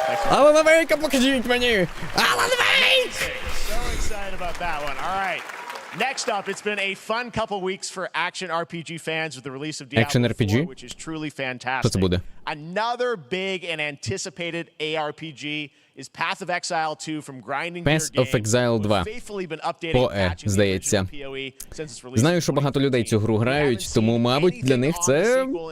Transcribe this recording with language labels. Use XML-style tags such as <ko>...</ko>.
<uk>Алана Вейка покажіть мені! Алан Вейк!</uk> <en>So excited about that one. All right. Next up, it's been a fun couple weeks for action RPG fans with the release of Diablo 4, which is truly fantastic.</en> <uk>Що це буде?</uk> <en>Another big and anticipated ARPG is Path of Exile 2 from Grinding Path Gear of Exile 2. PoE,</en> <uk>здається. Знаю, що багато людей цю гру грають, тому, мабуть, для них це...</uk>